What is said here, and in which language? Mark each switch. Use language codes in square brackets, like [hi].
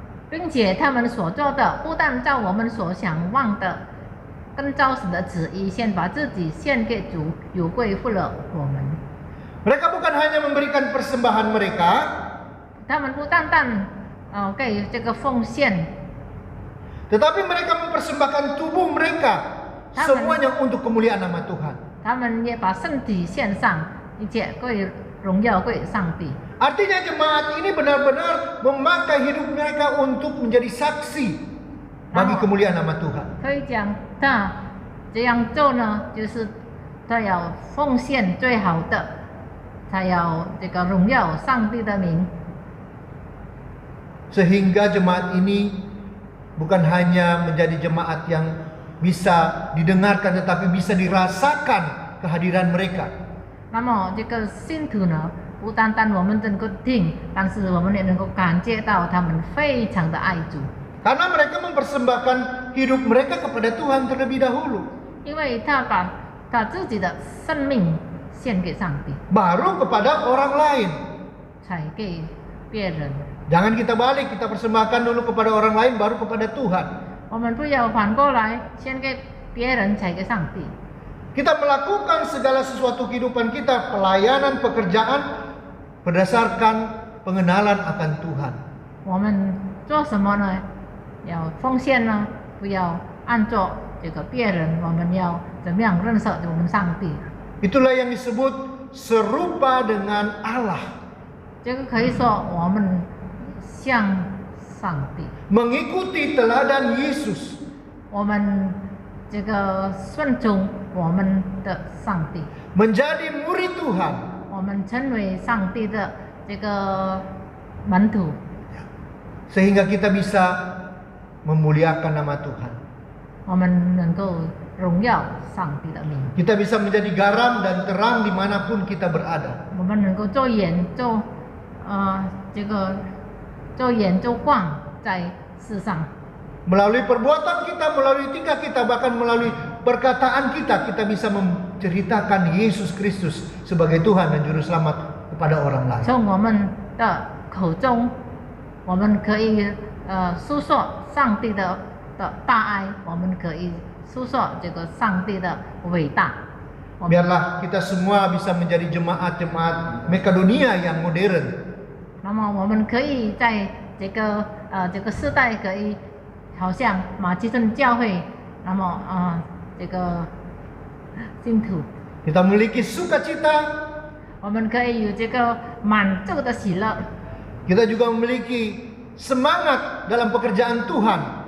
[zh] 并且他们所做的不但照我们所想望的，更照神的旨意，先把自己献给主，有归附了我们。 [id] Mereka bukan hanya memberikan persembahan mereka, [zh] 他们不单单给这个奉献， [id] tetapi mereka mempersembahkan tubuh mereka semuanya untuk kemuliaan nama Tuhan. [zh] 他们也把身体献上，一切归荣耀归上帝。 [id] Artinya jemaat ini benar-benar memakai hidup mereka untuk menjadi saksi bagi kemuliaan nama Tuhan. [zh] 可以讲，他这样做呢，就是他要奉献最好的，他要这个荣耀上帝的名。 [id] Sehingga jemaat ini bukan hanya menjadi jemaat yang bisa didengarkan tetapi bisa dirasakan kehadiran mereka. [zh] 那么这个信徒呢，不单单我们能够听，但是我们也能够感觉到他们非常的爱主， [id] Karena mereka mempersembahkan hidup mereka kepada Tuhan terlebih dahulu, [zh] 因为他把他自己的生命献给上帝， [id] baru kepada orang lain. [zh] 才给别人。 [id] Jangan kita balik, kita persembahkan dulu kepada orang lain baru kepada Tuhan. [zh] 我们不要反过来，先给别人才给上帝。 [id] Kita melakukan segala sesuatu kehidupan kita, pelayanan, pekerjaan berdasarkan pengenalan akan Tuhan. [zh] 我们做什么呢？要奉献呢，不要按照这个别人，我们要怎么样认识我们上帝？ [id] Itulah yang disebut serupa dengan Allah. [zh] 这个可以说我们像上帝， [id] Mengikuti teladan Yesus. [zh] 我们这个顺从我们的上帝， [id] Menjadi murid Tuhan. [zh] 我们成为上帝的这个门徒， [id] Sehingga kita bisa memuliakan nama Tuhan. [zh] 我们能够荣耀上帝的名， [id] Kita bisa menjadi garam dan terang dimanapun kita berada. [zh] 我们能够做盐做这个做盐做光在世上。 [id] Melalui perbuatan kita, melalui tingkah kita, bahkan melalui perkataan kita, kita bisa menceritakan Yesus Kristus sebagai Tuhan dan Juru Selamat kepada orang lain. [zh] 从我们的口中，我们可以诉说上帝的大爱，我们可以诉说这个上帝的伟大。 [id] Biarlah kita semua bisa menjadi jemaat-jemaat Makedonia yang modern. [zh] 那么我们可以在这个时代可以好像马其顿教会，那么这个信徒， [id] Kita memiliki sukacita, [zh] 我们可以有这个满足的喜乐， [id] kita juga memiliki semangat dalam pekerjaan Tuhan.